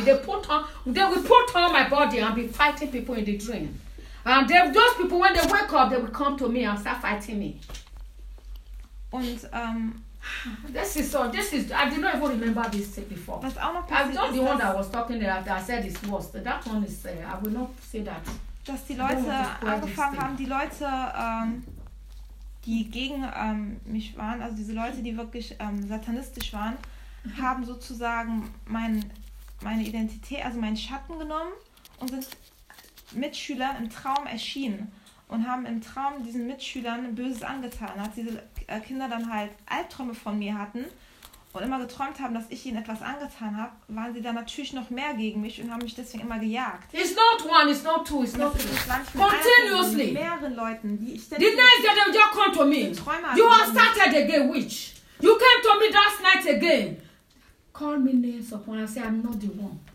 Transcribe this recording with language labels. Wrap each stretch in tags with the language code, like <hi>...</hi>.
<en>They will put on my body and be fighting people in the dream. And they, those people, when they wake up, they will come to me and start fighting me.</en> <de>Und</de> <en>this is I did not even remember this thing before.</en> <de>Was auch noch passiert,</de> <en>I thought the one that was talking there that I said is worse. That one is I will not say that.</en> <de>Dass die Leute angefangen haben, die Leute die gegen mich waren, also diese Leute, die wirklich satanistisch waren, haben sozusagen meinen meine Identität, also meinen Schatten genommen und sind Mitschüler im Traum erschienen und haben im Traum diesen Mitschülern Böses angetan. Als diese Kinder dann halt Albträume von mir hatten und immer geträumt haben, dass ich ihnen etwas angetan habe, waren sie dann natürlich noch mehr gegen mich und haben mich deswegen immer gejagt.</de> <en>It's not one, it's not two, it's not three. Continuously.</en> <de>Mit mehreren Leuten, die ich denn...</de> <en>The night that you come to me, you are started again, witch. You came to me last night again. Call me names upon and say I'm not the one.</en>